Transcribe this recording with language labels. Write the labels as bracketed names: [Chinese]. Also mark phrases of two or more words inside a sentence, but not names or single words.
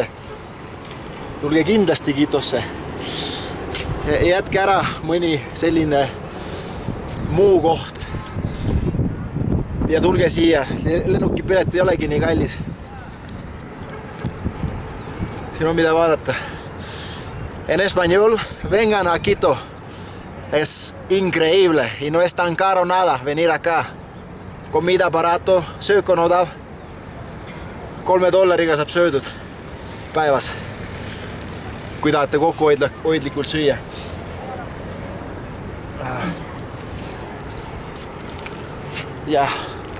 [Estonian] Tulge kindlasti Quitosse. Jätke ära mõni selline muu koht. Ja tulge siia, lennukipilet ei olegi nii kallis. Siin on mida vaadata. [Spanish] En español, vengan a Quito. Es increíble y no es tan caro nada venir acá. Comida barato, [Estonian] sööko on odav. $3 saab söödud päevas, kui tahate kokku hoidlikult süüa. Ja